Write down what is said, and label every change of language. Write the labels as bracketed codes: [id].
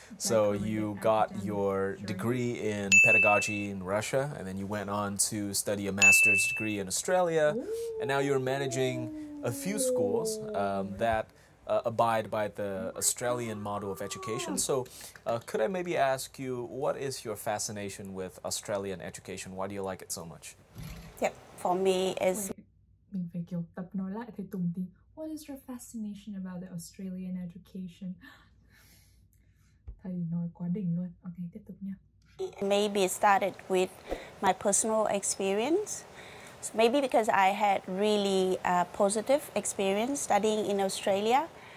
[en] So you got your degree in pedagogy in Russia, and then you went on to study a master's degree in Australia, and now you're managing a few schools that abide by the Australian model of education. So could I maybe ask you, what is your fascination with Australian education? Why do you like it so much? Yep, for me is... [vi] Mình phải kiểu tập nói lại thầy Tùng tí. [en] What is your fascination about the Australian education? [vi] Thầy nói quá đỉnh luôn. Ok, tiếp tục nha. [en] Maybe it started with my personal experience. So maybe because I had really positive experience studying in Australia.